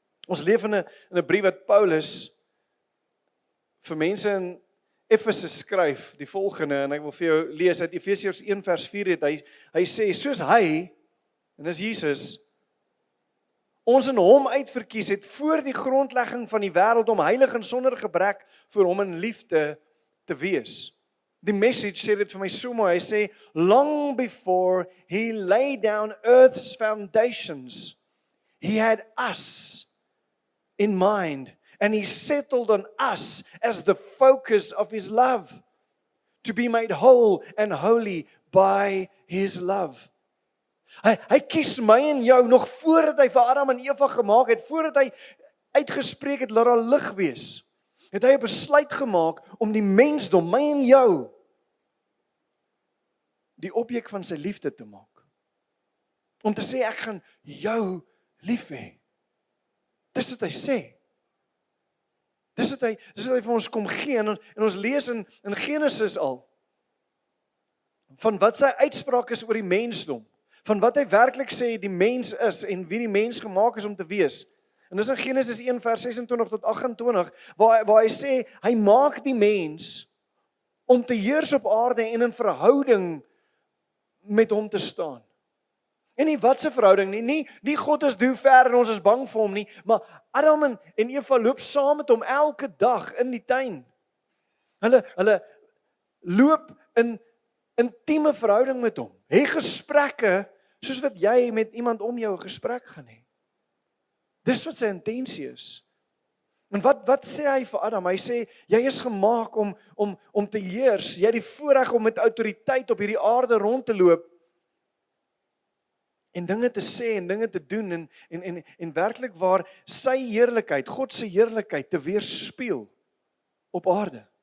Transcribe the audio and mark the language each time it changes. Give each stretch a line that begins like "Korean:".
Afrikaans: Ons leef in 'n brief wat Paulus vir mense in Efese skryf, die volgende, en ek wil vir jou lees uit Efesiërs 1 vers 4 het hy sê, soos hy, en dis Jesus, ons in hom uitverkies het voor die grondlegging van die wêreld om heilig en sonder gebrek vir hom in liefde te wees. Die message sê dit vir my so mooi, hy sê,
English: long before he laid down earth's foundations, he had us in mind, and he settled on us as the focus of his love, to be made whole and holy by his love.
Afrikaans: Hy kies my en jou nog voordat hy vir Adam en Eva gemaak het, voordat hy uitgespreek het, laat daar lig wees, het hy 'n besluit gemaak om die mensdom, my en jou, die objek van sy liefde te maak. Om te sê, ek gaan jou lief hê. Dis wat hy sê. Dis wat hy vir ons kom gee, en ons lees in Genesis al, van wat sy uitspraak is oor die mensdom, van wat hy werklik sê die mens is, en wie die mens gemaak is om te wees. En dis in Genesis 1 vers 26 tot 28, waar hy sê, hy maak die mens om te heers op aarde en in verhouding met hom te staan. En nie wat se verhouding nie God is doe ver en ons is bang vir hom nie, maar Adam en Eva loop saam met hom elke dag in die tuin. Hulle loop in intieme verhouding met hom. Hê gesprekke soos wat jy met iemand om jou 'n gesprek gaan hê. Dis wat sy intensie is. En wat sê hy vir Adam? Hy sê, jy is gemaak om te heers. Jy het die voorreg om met autoriteit op hierdie aarde rond te loop en dinge te sê en dinge te doen en werklik waar sy heerlikheid, God se heerlikheid te weerspieël op aarde.